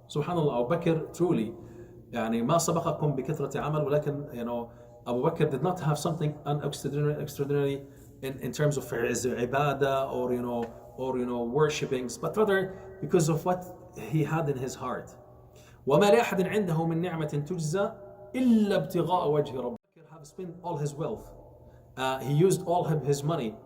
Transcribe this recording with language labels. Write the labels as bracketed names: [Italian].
[English] Subhanallah, Abu Bakr truly [Arabic] ما سبقكم بكثرة عمل, ولكن [English] Abu Bakr did not have something extraordinary in terms of his ibadah or worshippings, but rather because of what he had in his heart. [Arabic] وما لأحد عنده من نعمة تجزى إلا ابتغاء وجه ربه. [English] He have spent all his wealth. He used all his money.